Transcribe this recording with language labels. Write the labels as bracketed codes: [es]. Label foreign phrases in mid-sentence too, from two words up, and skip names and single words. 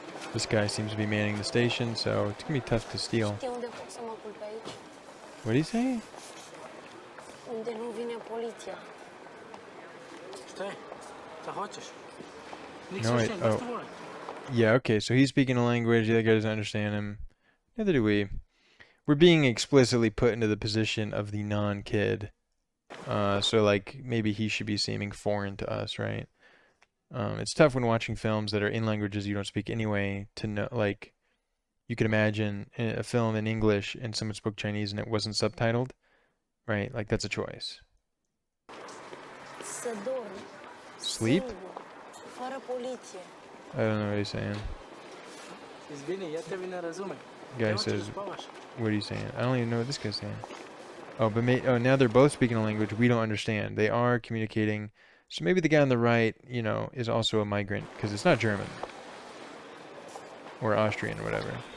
[en] This guy seems to be manning the station, so it's gonna be tough to steal. What do you say? [ro] Unde nu vine poliția. Stai, ce faci? [en] No, wait. Oh. Yeah, okay, so he's speaking a language, the other guy doesn't understand him. Neither do we. We're being explicitly put into the position of the non-kid. So like maybe he should be seeming foreign to us, right? It's tough when watching films that are in languages you don't speak anyway to know, like, you could imagine a film in English and someone spoke Chinese and it wasn't subtitled, right? Like that's a choice. [ro] Să dorm. [en] Sleep? [ro] Singur, fără poliție. [en] I don't know what he's saying. Guy says, what are you saying? I don't even know what this guy's saying. Oh, but now they're both speaking a language we don't understand. They are communicating. So maybe the guy on the right, you know, is also a migrant because it's not German or Austrian or whatever.